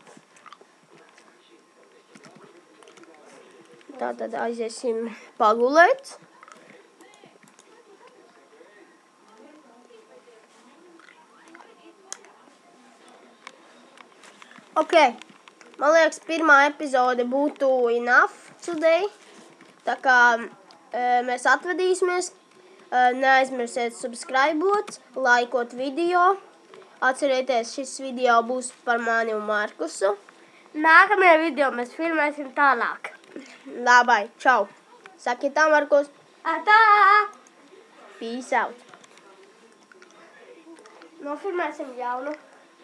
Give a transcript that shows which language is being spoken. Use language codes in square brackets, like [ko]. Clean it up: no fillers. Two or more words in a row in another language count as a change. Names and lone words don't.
[lv] Tātad aiziesim pagulēt. Ok, man liekas, pirmā epizode būtu [en] enough today. [lv] Tā kā mēs atvadīsimies. Neaizmirsiet subscribot, laikot video. Atcerieties, šis video būs par mani un Markusu. Nākamajā video mēs filmēsim tālāk. Labai, čau. Saki tā, Markus. Atā! [en] Peace out. [lv] Nofilmēsim jaunu.